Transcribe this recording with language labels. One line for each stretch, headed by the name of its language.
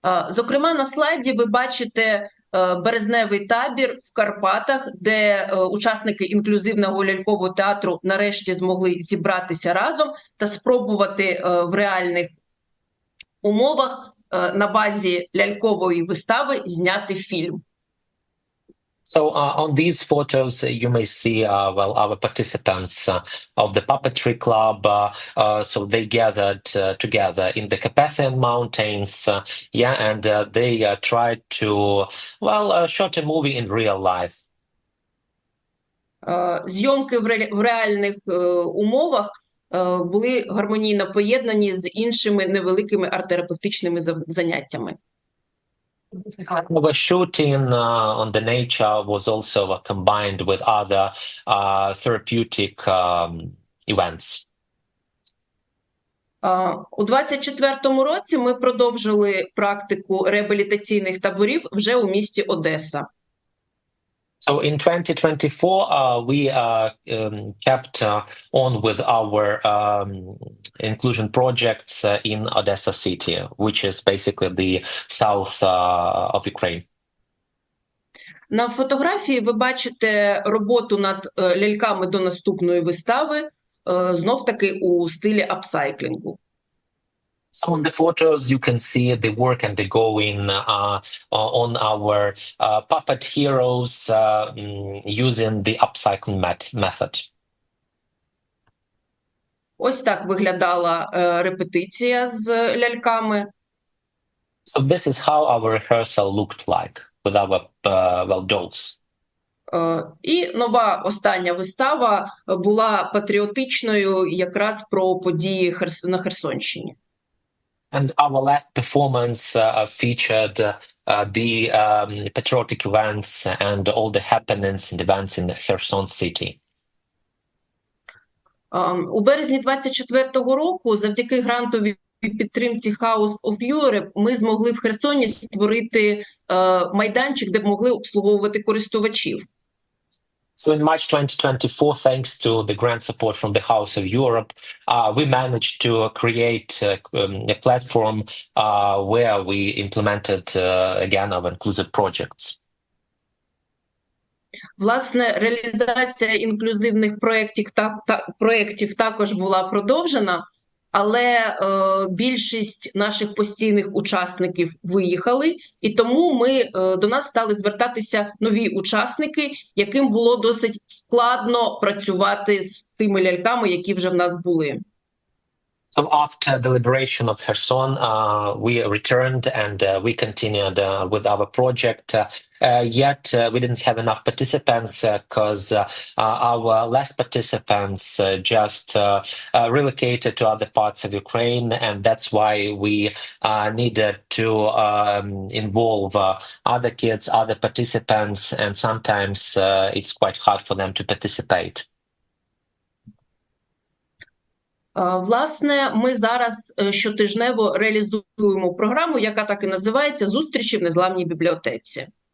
Ukrainian: Зокрема, на слайді ви бачите березневий табір в Карпатах, де учасники інклюзивного лялькового театру нарешті змогли зібратися разом та спробувати в реальних умовах на базі лялькової вистави зняти фільм.
English: So on these photos, you may see our participants of the puppetry club. So they gathered together in the Carpathian Mountains, and they tried to shot a movie in real life.
Ukrainian: Зйомки в реальних умовах були гармонійно поєднані з іншими невеликими арт-терапевтичними заняттями.
English: Our shooting on the nature was also combined with other therapeutic events.
Ukrainian: У 24-му році ми продовжили практику реабілітаційних таборів вже у місті Одеса.
English: So in 2024, we kept on with our inclusion projects in Odessa city, which is basically the south of Ukraine.
Ukrainian: На фотографії ви бачите роботу над ляльками до наступної вистави, знов-таки у стилі апсайклінгу.
English: So on the photos, you can see the work and the going on our puppet heroes using the upcycling method.
Ukrainian: Ось так виглядала репетиція з ляльками.
English: So this is how our rehearsal looked like with our dolls.
Ukrainian: І нова остання вистава була патріотичною якраз про події на Херсонщині.
English: And our last performance featured the patriotic events and all the happenings and events in Kherson city.
Ukrainian: У березні 24-го року завдяки грантовій підтримці House of Europe ми змогли в Херсоні створити майданчик, де б могли обслуговувати користувачів.
English: So in March 2024, thanks to the grant support from the House of Europe, we managed to create a platform where we implemented, again, our inclusive projects.
Ukrainian: Власне, реалізація інклюзивних проєктів також була продовжена, але більшість наших постійних учасників виїхали, і тому до нас стали звертатися нові учасники, яким було досить складно працювати з тими ляльками, які вже в нас були.
English: So after the liberation of Kherson, we returned and we continued with our project. Yet we didn't have enough participants because our last participants just relocated to other parts of Ukraine, and that's why we needed to involve other kids, other participants, and sometimes it's quite hard for them to participate.
Ukrainian: Власне, ми зараз щотижнево реалізуємо програму, яка так і називається «Зустрічі в незламній бібліотеці».